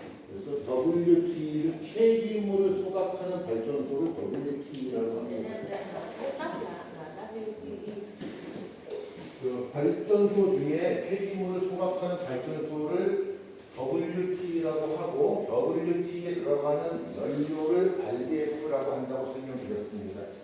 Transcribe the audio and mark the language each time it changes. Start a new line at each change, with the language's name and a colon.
Korean: 그래서 WT를 폐기물을 소각하는 발전소를 WT라고
Vietnamese: Thế
Korean: 합니다.
Vietnamese: nên đây là viết tắt là WTE.
Korean: 그 발전소 중에 폐기물을 소각하는 발전소를 WT라고 하고 WT에 들어가는 연료를 RDF라고 한다고 설명드렸습니다.